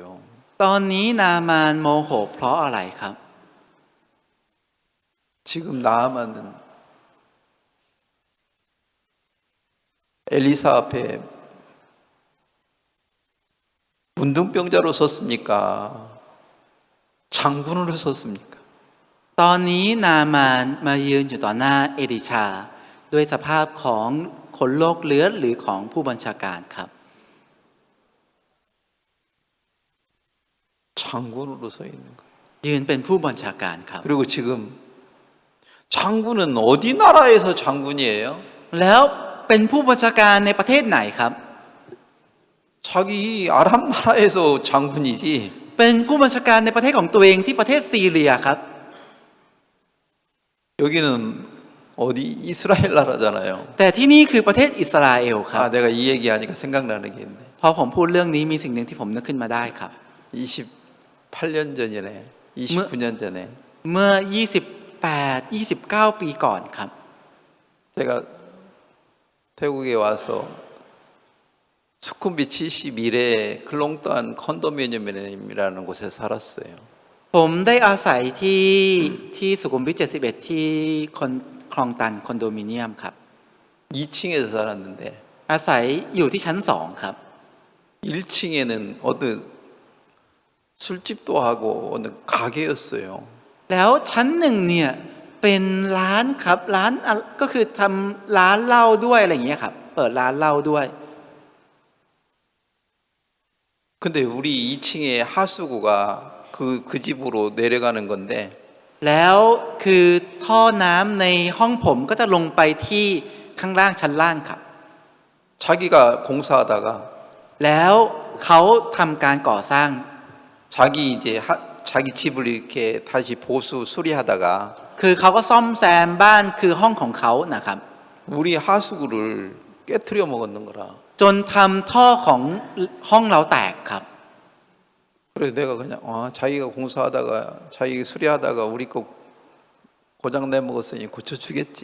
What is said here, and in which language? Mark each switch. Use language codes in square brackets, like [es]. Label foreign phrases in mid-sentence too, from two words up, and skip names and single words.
[th] ตอนนี้นามานโมโหเพราะอะไรครับ [ko] 지금 나하만은 엘리사 앞에 문둥병자로 섰습니까? 장군으로 섰습니까? [th] ตอนนี้นามานมายืนอยู่ต่อหน้าเอลิชาด้วยสภาพของคนโรคเลือดหรือของผู้บัญชาการครับ [ko] 장군으로 서 있는 거예요. [th] ยืนเป็นผู้บัญชาการครับ [ko] 그리고 지금 장군은 어디 나라에서 장군이에요? [th] แล้วเป็นผู้บัญชาการในประเทศไหนครับ [ko] 자기 아랍 나라에서 장군이지. [th] เป็นผู้บัญชาการในประเทศของตัวเองที่ประเทศซีเรียครับ [ko] 여기는 어디 이스라엘 나라잖아요. [th] แต่ที่นี่คือประเทศอิสราเอลครับ [ko] 아, 내가 이 얘기하니까 생각나는 게 있네. [th] พอผมพูดเรื่องนี้มีสิ่งหนึ่งที่ผมนึกขึ้นมาได้ครับ [ko] 28년 전이네. 29년 전에 [th] เมื่อ 29 ปีก่อนครับ [ko] 제가 태국에 와서 수쿰비 71에 클롱떠한 컨도미니엄이라는 곳에 살았어요. [th] ผมได้อาศัยที่สุขุมวิท 71 ที่คลองตันคอนโดมิเนียมครับ [ko] 2층에서 살았는데 [th] อาศัยอยู่ที่ชั้น 2 ครับ [ko] 1층에는 어느 술집도 하고 어느 가게였어요. [th] แล้วชั้นหนึ่งเนี่ยเป็นร้านครับร้านก็คือทำร้านเหล้าด้วยอะไรอย่างเงี้ยครับเปิดร้านเหล้าด้วย [ko] 근데 우리 2층에 하수구가 그 집으로 내려가는 건데 [th] แล้วคือท่อน้ำในห้องผมก็จะลงไปที่ข้างล่างชั้นล่างครับ [ko] 자기가 공사하다가 [th] แล้วเขาทำการก่อสร้าง [ko] 자기 집을 이렇게 다시 보수 수리하다가 [th] คือเขาก็ซ่อมแซมบ้านคือห้องของเขานะครับ [ko] 우리 하수구를 깨트려 먹었는 거라. [th] จนทำท่อของห้องเราแตกครับ [ko] 그래서 내가 그냥 자기가 공사하다가 자기 수리하다가 우리 거 고장 내 먹었으니 고쳐주겠지.